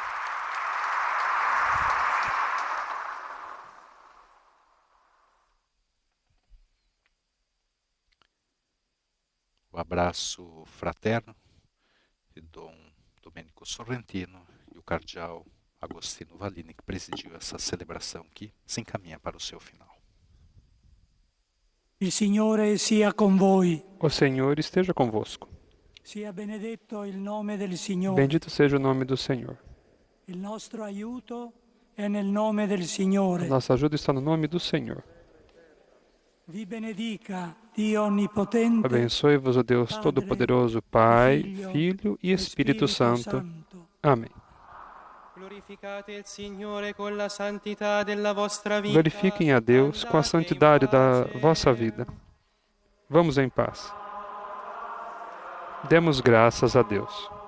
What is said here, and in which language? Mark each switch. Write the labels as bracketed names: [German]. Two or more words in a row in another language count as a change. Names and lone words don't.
[Portuguese] O abraço fraterno de Dom Domênico Sorrentino e o cardeal Agostino Vallini, que presidiu essa celebração que se encaminha para o seu final. [Italian] Il Signore sia con voi. [Portuguese] O Senhor esteja convosco. [Italian] Sia benedetto il nome del Signore. [Portuguese] Bendito seja o nome do Senhor. [Italian] Il nostro aiuto è nel nome del Signore. [Portuguese] A nossa ajuda está no nome do Senhor. [Italian] Vi benedica Dio onnipotente. [Portuguese] Abençoe-vos o Deus Todo-Poderoso, Pai, Filho e Espírito Santo. Amém. Glorifiquem a Deus com a santidade da vossa vida. Vamos em paz. Demos graças a Deus.